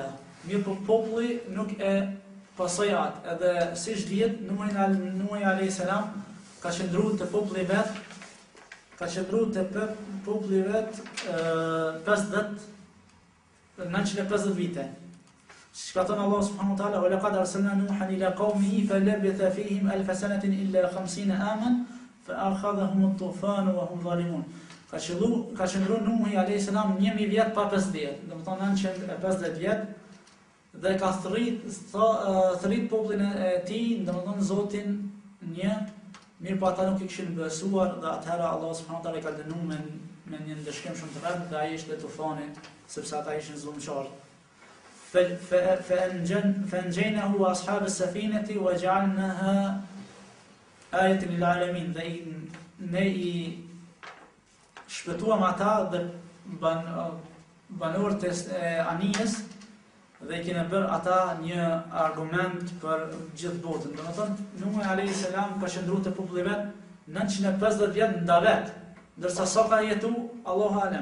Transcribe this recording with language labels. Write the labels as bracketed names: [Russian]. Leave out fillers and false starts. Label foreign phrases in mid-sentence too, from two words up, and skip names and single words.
[Albanian] Mirë, po populli nuk e pasoi atë, edhe siç dihet, Nuhi [Arabic] عليه السلام [Albanian] ka qëndruar te populli vet, 950 vite. Ka thënë [Arabic] الله سبحانه وتعالى, "ولقد أرسلنا نوحا إلى قومه فلبث فيهم ألف سنة إلا خمسين عاما فأخذهم الطوفان وهم ظالمون." [Albanian] Ka qëndru Nuhi a.s. 1000 vjet pa 50, domethënë 950 vjet, dhe ka thrit popullin e tij, domethënë Zotin një, mirë po ata nuk i kishin besuar dhe atëherë Allah [Arabic] سبحانه وتعالى [Albanian] ka dënuar me një ndëshkim shumë të rëndë dhe ai ishte tufani sepse ata ishin zullumçar. [Arabic] فأنجيناه وأصحاب السفينة وجعلناها آية للعالمين. [Albanian] Dhe ne i shpëtuam ata dhe banorët e Anijës dhe i kene bërë ata një argument për gjithë botën. Domethënë, Nuhi a.s. ka qëndruar te populli vet 950 vjet ndavet, ndërsa sa ka jetu, [Arabic] الله أعلم.